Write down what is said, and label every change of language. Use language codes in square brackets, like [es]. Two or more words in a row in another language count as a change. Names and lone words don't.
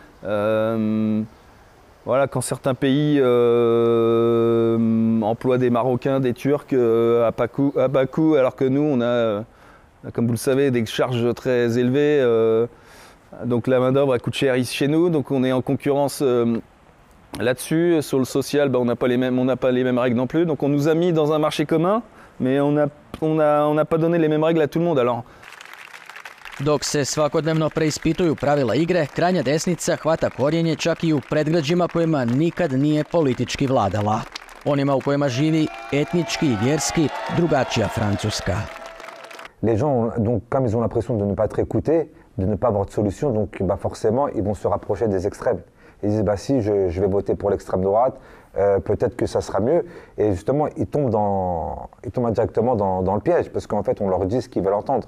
[fr] Voilà, quand certains pays emploient des Marocains, des Turcs à bas coût, alors que nous on a, comme vous le savez, des charges très élevées. Donc la main-d'œuvre coûte cher ici chez nous, donc on est en concurrence là-dessus. Sur le social, on n'a pas les mêmes règles non plus. Donc on nous a mis dans un marché commun, mais on n'a pas donné les mêmes règles à tout le monde. Alors, [hr] Dok se svakodnevno preispituju pravila igre, krajnja desnica hvata korijenje čak i u predgrađima kojima nikad nije politički vladala. Onima u kojima živi etnički i vjerski drugačija Francuska. [fr] Les gens, donc, comme ils ont l'impression de ne pas être écoutés, de ne pas avoir de solution, donc forcément, ils vont se rapprocher des extrêmes. Ils disent, si je vais voter pour l'extrême droite, peut-être que ça sera mieux. Et justement, ils tombent indirectement dans le piège, parce qu'en fait, on leur dit ce qu'ils veulent entendre.